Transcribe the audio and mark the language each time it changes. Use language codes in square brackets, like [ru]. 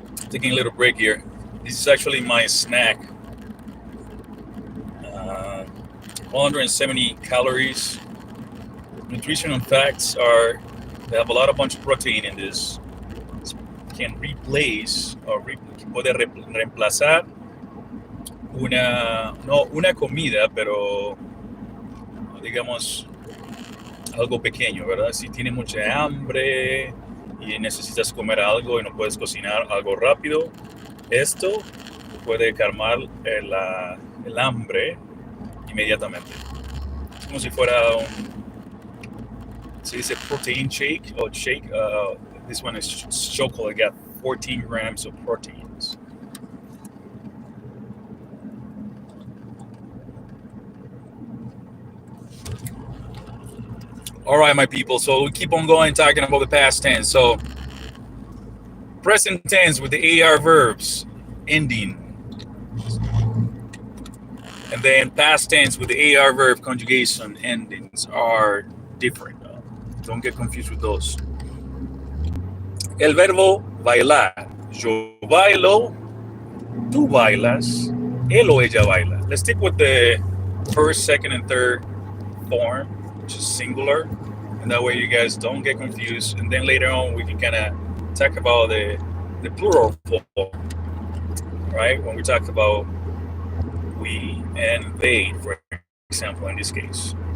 [en] Taking a little break here. This is actually my snack. 170 calories. Nutritional facts are they have a bunch of protein in this. Can replace or [es] puede reemplazar no una comida, pero digamos algo pequeño, ¿verdad? Si tienes mucha hambre y necesitas comer algo y no puedes cocinar algo rápido, esto puede calmar el hambre inmediatamente. Es como si fuera se dice [en] protein shake or shake. This one is chocolate. Got 14 grams of proteins. All right, my people. So we keep on going talking about the past tense. So present tense with the AR verbs ending. And And then past tense with the AR verb conjugation endings are different. Don't get confused with those. [es] El verbo bailar. Yo bailo, tú bailas, él o ella baila. [en] Let's stick with the first, second, and third form, which is singular. And that way you guys don't get confused. And then later on, we can kind of talk about the plural form, right? When we talk about we and they, for example, in this case.